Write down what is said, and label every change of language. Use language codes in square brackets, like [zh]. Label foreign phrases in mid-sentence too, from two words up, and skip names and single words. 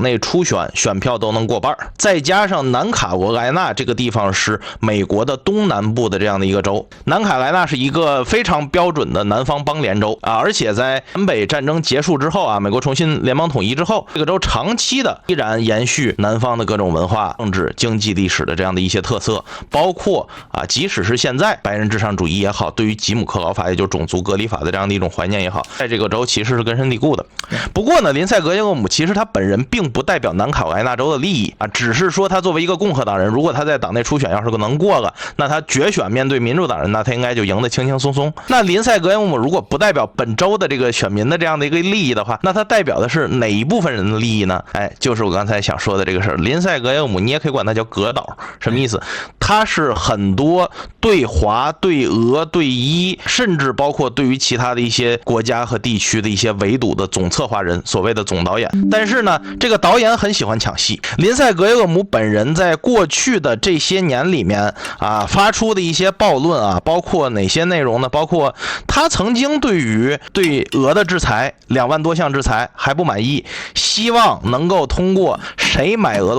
[zh] 內初選選票都能過半，再加上南卡罗來納這個地方是美國的東南部的這樣的一個州，南卡羅來納是一個非常標準的南方邦聯州而且在南北戰爭結束之後美國重新聯邦統一之後，這個州長期的依然延續南方的各種文化、政治、經濟、歷史的這樣的一些特色，包括即使是現在白人至上主義也好，對於吉姆克勞法也就是種族隔離法的這樣的一種懷念也好，在這個州其實是根深蒂固的。不過呢，林賽格勒姆其實他本人並不代表南卡罗来纳州的利益只是說他作為一個共和党人，如果他在黨內初選要是能過了，那他決選面對民主黨人，那他應該就贏得輕輕鬆鬆。那林赛格勒姆如果不代表本州的這個選民的這樣的一個利益的話，那他代表的是哪一部分人的利益呢？就是我剛才想說的這個事兒。林赛格勒姆你也可以管他叫格島，什麼意思？他是很多對華、對俄、對伊，甚至包括对於其他的一些國家和地區的一些圍堵的總策劃人，所謂的總導演。但是呢，這個導演很喜歡搶戲。林賽格勒姆本人在過去的這些年裡面發出的一些暴論包括哪些內容呢？包括他曾經對於對俄的制裁2萬多項制裁還不滿意，希望能夠通過誰買俄羅